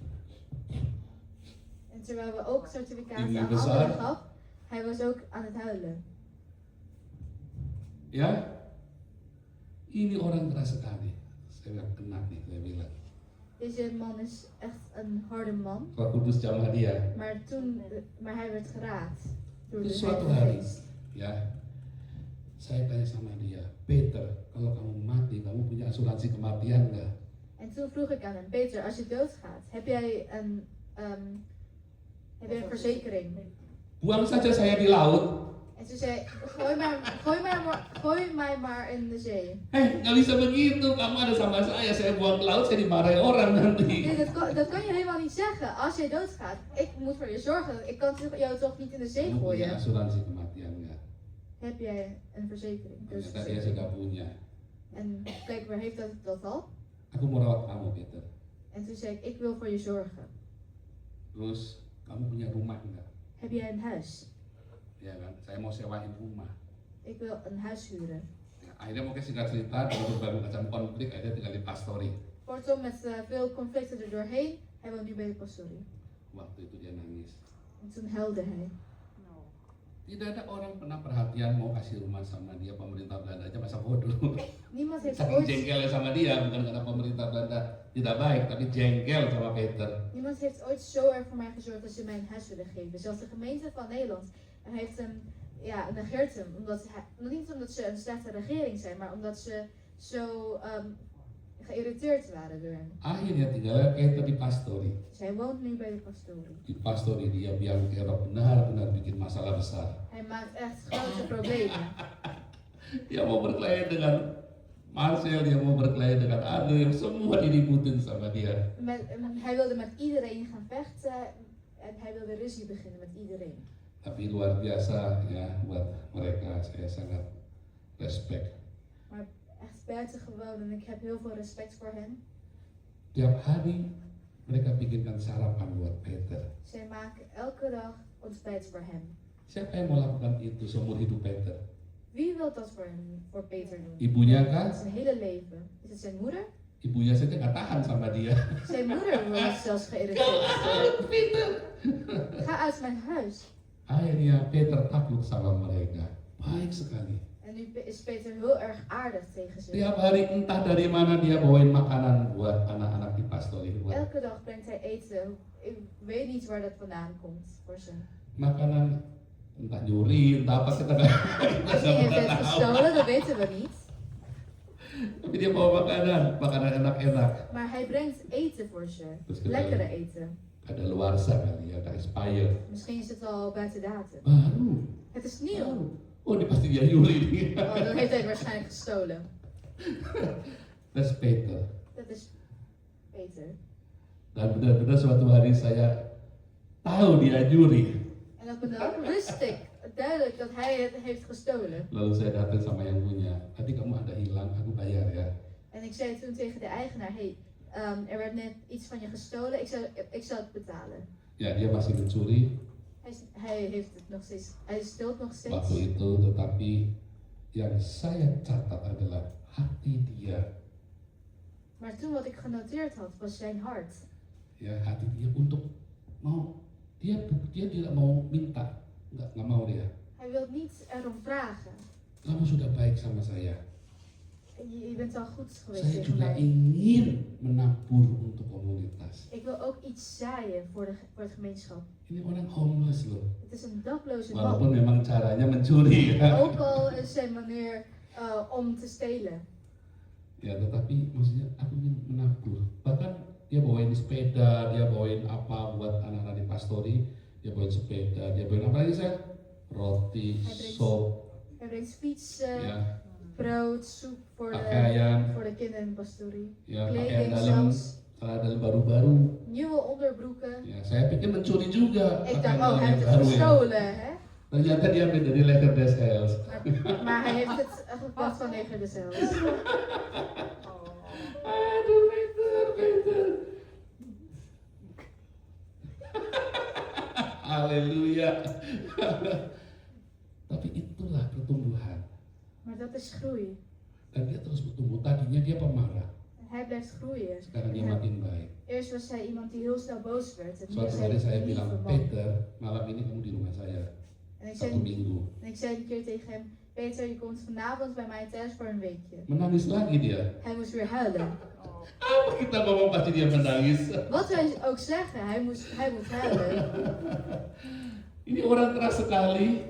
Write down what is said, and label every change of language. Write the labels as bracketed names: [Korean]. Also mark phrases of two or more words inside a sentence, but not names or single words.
[Dutch] En terwijl we ook certificaten [Indonesian] Ini [Dutch] aan [Indonesian] besar. [Dutch] anderen gaf, hij was ook aan het huilen. [Indonesian] Ya, ini orang keras sekali. Saya bilang kena nih, saya bilang. [Dutch] Deze man is echt een harde man, [Indonesian] Roh Kudus jamah dia. [Dutch] maar hij werd geraakt door de [Indonesian] Suatu [Dutch] Heilige [Indonesian] hari, [Dutch] Geest. [Indonesian] ya, saya tanya sama dia, Peter, kalau kamu mati, kamu punya asuransi kematian nggak? [Dutch] En toen vroeg ik aan hem, Peter, als je doodgaat, heb jij een verzekering? [Indonesian] Buang saja saya di laut. [Dutch] En toen zei gooi mij maar in de zee. [Indonesian] Nggak bisa begitu, kamu ada sama saya buang ke laut, saya dimarahi orang nanti. [Dutch] Nee, dat kan je helemaal niet zeggen. Als jij doodgaat, ik moet voor je zorgen. Ik kan jou toch niet in de zee [Indonesian] Kamu punya [Dutch] gooien? [Indonesian] asuransi kematian nggak? [Dutch] Heb jij een verzekering? [Indonesian] Ternyata dia sudah punya. [Dutch] En kijk, waar heeft dat al? [Indonesian] Aku mau rawat kamu, Peter. [Dutch] En toen zei ik wil voor je zorgen. [Indonesian] Terus, kamu punya rumah nggak? [Dutch] Heb jij een huis? [Indonesian] Ya kan, saya mau sewain rumah. [Dutch] Ik wil een huis huren. [Indonesian] Ya, akhirnya mungkin singkat cerita, dengan berbagai macam konflik, akhirnya tinggal di pastori. [Dutch] Kortom, met veel conflicten er doorheen, hij woont nu bij de pastorie. [Indonesian] Waktu itu dia nangis. [Dutch] En toen huilde hij. [Indonesian] Tidak ada orang pernah perhatian mau kasih rumah sama dia, pemerintah Belanda aja masa bodoh. [Dutch] Niemand heeft [Indonesian] Saking [Dutch] ooit, [Indonesian] jengkelnya sama dia, bukan karena pemerintah Belanda tidak baik, tapi jengkel sama Peter. [Dutch] niemand heeft ooit zo erg voor mij gezorgd als ze mij een huis willen geven. Zelfs de gemeente van Nederland heeft hem, ja, negeert hem. Niet omdat ze een slechte regering zijn, maar omdat ze zo geïrriteerd waren door hem. [Indonesian] Akhirnya tinggalnya Peter di pastori. [Dutch] Dus hij woont nu bij de pastorie. [Indonesian] Di pastori dia biang kerok benar-benar bikin masalah besar. [Dutch] Hij maakt echt grote problemen. [Indonesian] Dia mau berkelahi dengan Marcel, dia mau berkelahi dengan Ade, semua diributin sama dia. [Dutch] Hij wilde met iedereen gaan vechten en hij wilde ruzie beginnen met iedereen. [Indonesian] Tapi luar biasa ya buat mereka, saya sangat respect. [Dutch] Maar echt buitengewoon en ik heb heel veel respect voor hen. [Indonesian] Tiap hari mereka bikinkan sarapan buat Peter. [Dutch] Zij maken elke dag ontbijt voor hem. [Indonesian] Siapa yang mau lakukan itu seumur hidup Peter? [Dutch] Wie wil dat voor hem, voor Peter doen? [Indonesian] Ibunya kan? [Dutch] Zijn hele leven. Is het zijn moeder? [Indonesian] Ibunya saja nggak tahan sama dia. [Dutch] Zijn moeder was zelfs geïrriteerd. Peter. Ga uit mijn huis. [Indonesian] Akhirnya Peter takluk sama mereka. Baik sekali. [Dutch] En nu is Peter heel erg aardig tegen ze. [Indonesian] Tiap hari entah dari mana dia bawain makanan buat anak-anak di pastori. [Dutch] Elke dag brengt hij eten. Ik weet niet waar dat vandaan komt voor ze. [Indonesian] Makanan entah nyuri, entah apa kita nggak [Dutch] Misschien heeft hij het gestolen, dat weten we niet. [Indonesian] Tapi dia bawa makanan enak-enak. [Dutch] Maar hij brengt eten voor ze. [Indonesian] Terus kita [Dutch] Lekkere eten. [Indonesian] ada luarsa kali ya, ada expired. [Dutch] Misschien is het al buiten datum. [Indonesian] Baru. [Dutch] Het is nieuw. [Indonesian] Oh, ini pasti dia nyuri. [Dutch] Oh, dan heeft hij waarschijnlijk gestolen. Dat is Peter. Dat is Peter. [Indonesian] Dan benar-benar suatu hari saya tahu dia nyuri. [Dutch] En op een dag wist ik duidelijk dat hij het heeft gestolen. [Indonesian] Lalu saya datang sama yang punya. Tadi kamu ada hilang, aku bayar ya. [Dutch] En ik zei toen tegen de eigenaar, hey, er werd net iets van je gestolen, ik zal het betalen. [Indonesian] Ya, dia masih mencuri [Dutch] Hij heeft het nog steeds, hij steelt nog steeds. [Indonesian] waktu itu, tetapi yang saya catat adalah hati dia. [Dutch] Maar toen wat ik genoteerd had, was zijn hart. [Indonesian] Ya, hati dia untuk mau dia tidak mau minta, nggak mau dia. [Dutch] Hij wil niet erom vragen. [Indonesian] Kamu sudah baik sama saya. [Dutch] Je bent al goed geweest [Indonesian] Saya [Dutch] tegen [Indonesian] juga [Dutch] mij. [Indonesian] ingin menabur untuk komunitas. [Dutch] Ik wil ook iets zaaien voor het gemeenschap. [Indonesian] Ini orang homeless loh. [Dutch] Het is een dakloze [Indonesian] Walaupun [Dutch] man. [Indonesian] memang caranya mencuri ya. [Dutch] Ook al is zijn manier om te stelen. [Indonesian] Ya, tetapi maksudnya aku ingin menabur. Bahkan dia bawain sepeda, dia bawain apa buat anak-anak di pastori, dia bawain sepeda, dia bawain apa lagi saya? Roti, sop, [Dutch] Hij brengt fietsen, [Indonesian] ya, [Dutch] brood, soep voor [Indonesian] pakaian, [Dutch] de kinderen in de pastorie. [Indonesian] ya, pakaian [Dutch] Kleding [Indonesian] dalam, [Dutch] zelfs. [Indonesian] dalam baru-baru. [Dutch] Nieuwe onderbroeken. [Indonesian] Ya, saya pikir mencuri juga. [Dutch] Ik [Indonesian] pakaian [Dutch] dacht, oh, [Indonesian] dalam [Dutch] hij [Indonesian] yang [Dutch] heeft het [Indonesian] baru ya. [Dutch] gestolen, hè? [Indonesian] Ternyata dia ambil dari Leger des Heils. [Dutch] Maar hij heeft het gepakt van Leger des Heils. [Indonesian] Aduh, Peter. Haleluya. Tapi itulah pertumbuhan. [Dutch] Maar dat is groei. [Indonesian] Dan dia terus bertumbuh. Tadinya dia pemarah. [Dutch] En hij blijft groeien. [Indonesian] Sekarang dia makin baik. [Dutch] Eerst was hij iemand die heel snel boos werd. En nu [Indonesian] Suatu [Dutch] is [Indonesian] hari [Dutch] hij [Indonesian] saya [Dutch] een [Indonesian] bilang, [Dutch] lieve man. [Indonesian] Peter, malam ini kamu di rumah saya. [Dutch] En ik [Indonesian] 1 [Dutch] zei, [Indonesian] minggu. [Dutch] een keer tegen hem, Peter, je komt vanavond bij mij thuis voor een weekje. [Indonesian] Menangis lagi dia. [Dutch] Hij moest weer huilen. [Indonesian] Apa kita ngomong pasti dia menangis. [Dutch] Wat wij ook zeggen, hij moet huilen. [Indonesian] Ini orang keras sekali.